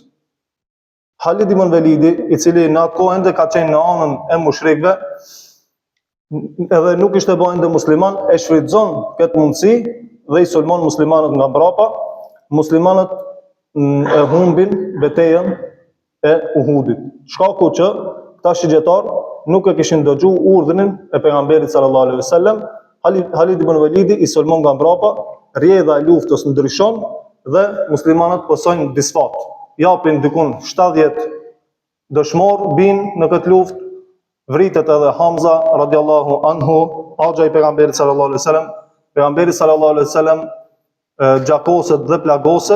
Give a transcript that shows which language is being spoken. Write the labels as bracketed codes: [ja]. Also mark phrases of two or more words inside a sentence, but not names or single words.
[sq] Halid ibn Velidi, i cili në atë kohë ende ka qenë në anën e mushrikëve, edhe nuk ishte bërë ende musliman, e shfrytëzon këtë mundësi dhe i sulmon muslimanët nga mbrapa. Muslimanët e humbin betejën e Uhudit. Shkaku që këta shigjetar nuk e kishin dëgjuar urdhrin e pejgamberit [ar] صلى الله عليه وسلم. [sq] Halid ibn Velidi i sulmon nga mbrapa, rjedha e luftës ndryshon dhe muslimanët pësojnë disfat. Japin dikun 70 dëshmor bin në këtë luftë. Vritet edhe Hamza [ar] رضي الله عنه, [sq] axha i pejgamberit [ar] صلى الله عليه وسلم. [sq] Pejgamberi [ar] صلى الله عليه وسلم [sq] gjakoset dhe plagoset.